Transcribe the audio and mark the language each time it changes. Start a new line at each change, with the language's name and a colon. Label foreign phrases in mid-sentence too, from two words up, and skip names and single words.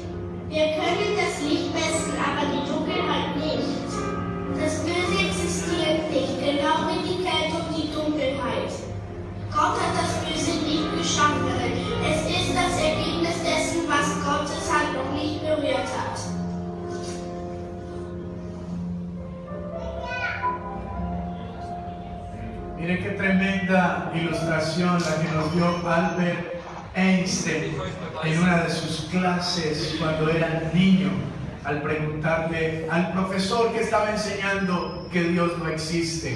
German: Wir können das Licht messen, aber die Dunkelheit nicht. Das Böse existiert nicht, genau wie die Kälte und die Dunkelheit. Gott hat das Böse nicht geschaffen. Es ist das Ergebnis dessen, was Gottes Hand noch nicht berührt hat.
Spanish: Miren qué tremenda ilustración la que nos dio Albert Einstein en una de sus clases cuando era niño, al preguntarle al profesor que estaba enseñando que Dios no existe.